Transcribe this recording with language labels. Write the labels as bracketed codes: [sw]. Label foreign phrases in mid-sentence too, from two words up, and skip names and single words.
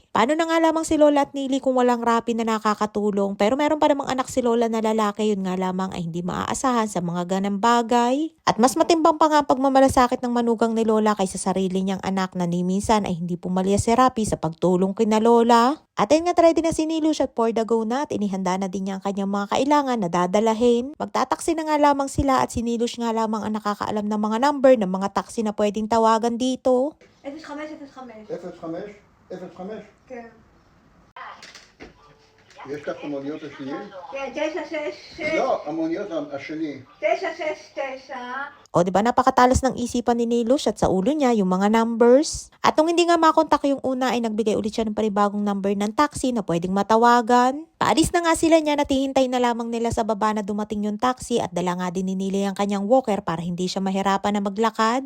[tl] Paano na nga lamang si Lola at Nili kung walang Rapi na nakakatulong, pero meron pa namang anak si Lola na lalaki, yun nga lamang ay hindi maaasahan sa mga ganang bagay. At mas matimbang pa nga ang pagmamalasakit ng manugang ni Lola kaysa sarili niyang anak na ni minsan ay hindi pumalya si Rapi sa pagtulong kina Lola. At ayun nga ready na si Nilush at [en] for the go [tl] na at inihanda na din niya ang kanyang mga kailangan na dadalahin. Magtataksi na nga lamang sila at si Nilush nga lamang ang nakakaalam ng mga number ng mga taxi na pwedeng tawagan dito. [he] 0505. 05? 05? כן. יש לך את המוניות השניים? כן, 966. לא, המוניות השני. 969. [tl] O diba napakatalas ng isipan ni Nilush at sa ulo niya yung mga numbers. At nung hindi nga makontak yung una ay nagbigay ulit siya ng panibagong number ng taxi na pwedeng matawagan. Paalis na nga sila niya at hihintay na lamang nila sa baba na dumating yung taxi at dala nga din ni Nili ang kanyang walker para hindi siya mahirapan na maglakad.